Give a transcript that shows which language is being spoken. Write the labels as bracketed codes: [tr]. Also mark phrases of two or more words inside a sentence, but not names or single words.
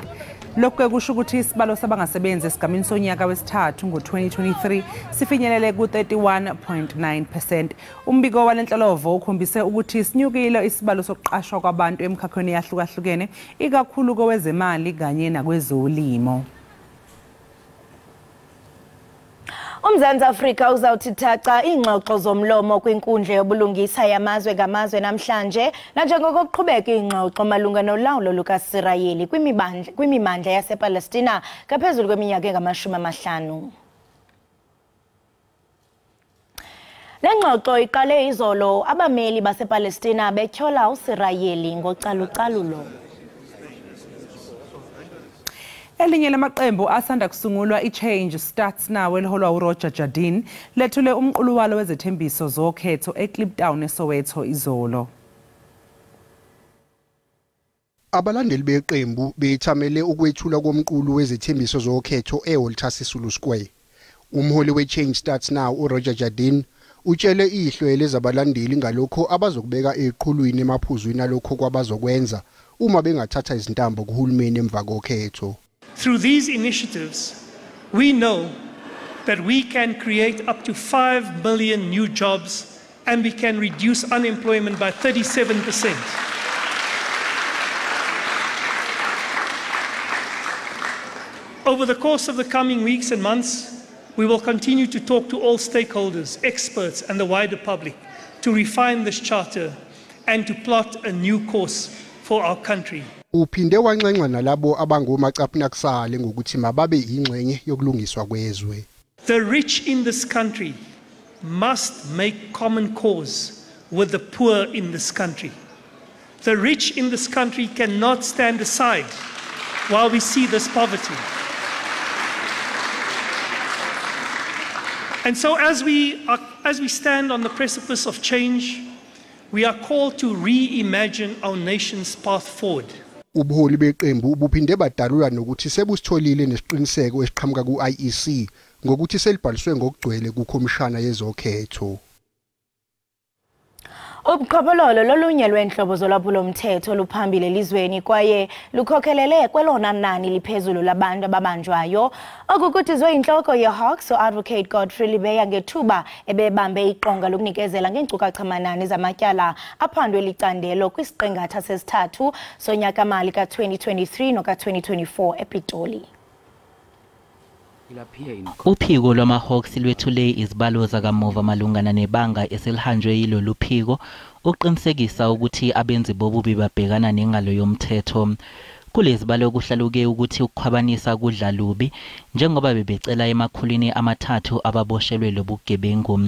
[zu] Lokho kusho ukuthi isibalo sabangasebenzi esigamini sonyaka wesithathu ngo-2023 sifinyelele ku-31.9%. Umbiko walenhlolovo ukhombise ukuthi sinyukile isibalo sokuqashwa kwabantu emkhakhweni yahlukahlukene ikakhulu kowezemali kanye nakwezolimo. [xh] UMzantsi Afrika uzawuthi thaca ingxoxo zomlomo kwinkundla yobulungisa yamazwe ngamazwe namhlanje nanjengoko kuqhubeka ingxoxo malunga nolawulo lukaSirayeli kwimimandla yasePalestina ngaphezulu kweminyaka engama-50. Le ngxoxo iqale izolo abameli basePalestina betyhola uSirayeli ngocalucalulo. [zu] Elinye lamaqembu asanda kusungulwa iChange Starts Now eliholwa uRoger Jardine lethule umqulu walo wezethembiso zokhetho eKliptown eSoweto izolo. Abalandeli beqembu bethamele ukwethula komqulu wezethembiso zokhetho eWalter Sisulu Square. Umholi weChange Starts Now uRoger Jardine utshele ihlwe lezabalandeli ngalokho abazokubeka eqhulwini emaphuzwini alokho kwabazokwenza uma bengathatha izintambo kuhulumeni emva kokhetho. [en] Through these initiatives, we know that we can create up to 5 million new jobs and we can reduce unemployment by 37%. Over the course of the coming weeks and months, we will continue to talk to all stakeholders, experts and the wider public to refine this charter and to plot a new course for our country. [zu] Uphinde wanxenxa nalabo abangomacapnakusale ngokuthi mababe ingxenye yokulungiswa kwezwe. [en] The rich in this country must make common cause with the poor in this country. The rich in this country cannot stand aside while we see this poverty. And so as we stand on the precipice of change, we are called to reimagine our nation's path forward. [zu] Ubuholi beqembu buphinde badalula nokuthi sebusitholile nesiqiniseko esiqhamuka ku-IEC ngokuthi selibhaliswe ngokugcwele kukhomishana yezokhetho. [xh] Ubuqhophololo lolunye lwenhlobo zolwaphulomthetho luphambili elizweni kwaye lukhokhelele kwelona nani liphezulu labantu ababanjwayo. Okukhuthizwe inhloko yeHawks Advocate Godfrey Libeya ngethuba ebebambe iqonga lokunikezela ngeenkcukacha-manani zamatyala aphandwe licandelo kwisiqingatha sesithathu sonyaka-mali ka-2023 noka-2024 ePitoli. [zu] Uphiko lwama-Hawks lwethule izibalo zakamuva malungana nebanga eselihanjwe yilolu phiko uqinisekisa ukuthi abenzi bobubi babhekana nengalo yomthetho. Kulezi balo kuhlaluke ukuthi ukukhwabanisa kudla lubi njengoba bebecela emakhulwini amathathu ababoshelwe lobugebengu.